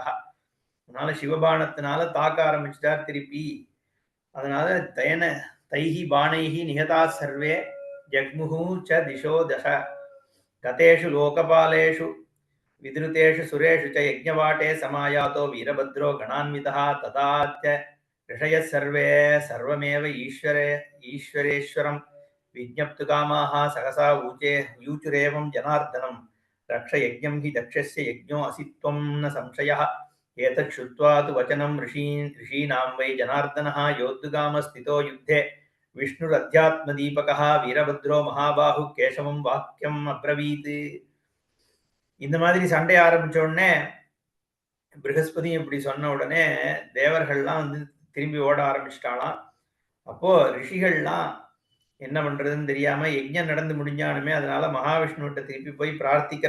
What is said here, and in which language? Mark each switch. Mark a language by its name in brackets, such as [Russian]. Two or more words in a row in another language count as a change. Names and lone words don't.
[Tamil] அதனால சிவபானத்தினால தாக்க ஆரம்பிச்சிட்டார் திருப்பி. [Sanskrit] அதனால तैः बाणैः निहताः सर्वे जग्मुः च दिशो दश गतेषु लोकपालेषु विद्रुतेषु सुरेषु च यज्ञवाटे समायातो वीरभद्रो गणान्वितः तदा च ऋषयः सर्वे सर्वमेव ईश्वरेश्वरं विज्ञप्तु कामाः सहसा ऊचुरेवं जनार्दनं रक्ष यज्ञं हि दक्षस्य यज्ञो असि त्वं न संशयः। एतत् श्रुत्वा तु वचनं ऋषीणां वै जनार्दनः योद्धुकामस्थितो युद्धे विष्णुरध्यात्मदीपकः वीरभद्रो महाबाहु केशवं वाक्यम् अब्रवीत्. [Tamil] இந்த மாதிரி சண்டை ஆரம்பிச்ச உடனே பிரகஸ்பதி இப்படி சொன்ன உடனே தேவர்கள்லாம் திரும்பி ஓட ஆரம்பிச்சிட்டாலாம். அப்போ ரிஷிகள்லாம் என்ன பண்றதுன்னு தெரியாம யஜ்ஞம் நடந்து முடிஞ்சானுமே, அதனால மகாவிஷ்ணுகிட்ட திருப்பி போய் பிரார்த்திக்கிறா.